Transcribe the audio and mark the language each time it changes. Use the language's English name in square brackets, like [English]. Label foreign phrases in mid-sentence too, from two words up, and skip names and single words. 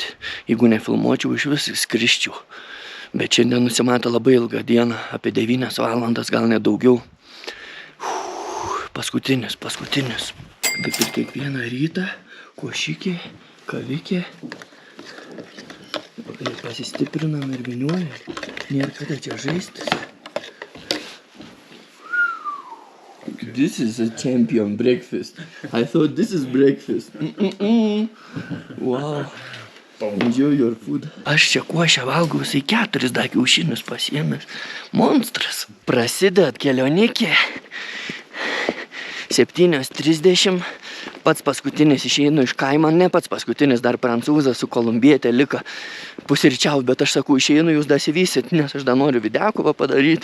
[Lithuanian] Jeigu nefilmuočiau, iš vis skrisčiau. Bet šiandien nusimato labai ilgą dieną, apie 9 valandas, gal net daugiau. Paskutinis. Kaip ir kiekvieną rytą, košikė, kavikė. Pasistiprinam ir viniuojam. Nėra kada čia žaistis. [English] This is a champion breakfast. I thought this is breakfast. Wow. Enjoy your food. [Lithuanian] Aš čia košę valgau, jisai 4 kiaušinius pasiėmęs. Monstras. Prasideda kelionikė. 7:30. Pats paskutinis išeinu iš kaimo, ne pats paskutinis, dar prancūzas su kolumbietė liko pusryčiaut, bet aš sakau, išeinu, jūs dasivysit, nes aš dar noriu videokovą padaryti.